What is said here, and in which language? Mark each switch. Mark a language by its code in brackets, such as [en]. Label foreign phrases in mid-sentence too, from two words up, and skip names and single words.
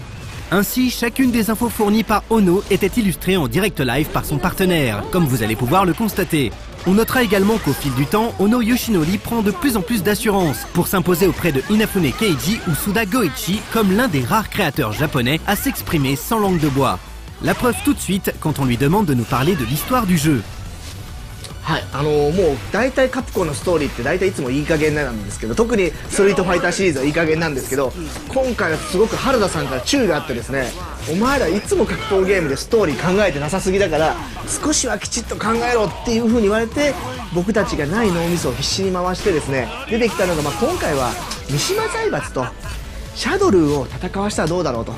[fr] Ainsi, chacune des infos fournies par Ono était illustrée en direct live par son partenaire, comme vous allez pouvoir le constater. On notera également qu'au fil du temps, Ono Yoshinori prend de plus en plus d'assurance pour s'imposer auprès de Inafune Keiji ou Suda Goichi comme l'un des rares créateurs japonais à s'exprimer sans langue de bois. La preuve tout de suite quand on lui demande de nous parler de l'histoire du jeu. [ja] はい、もう大体カプコンのストーリーって大体いつもいい加減なんですけど、特にストリートファイターシリーズはいい加減なんですけど、今回はすごく原田さんから注意があってですね、お前らいつも格闘ゲームでストーリー考えてなさすぎだから少しはきちっと考えろっていう風に言われて、僕たちがない脳みそを必死に回してですね、出てきたのが、今回は三島財閥とシャドルを戦わせたらどうだろうと。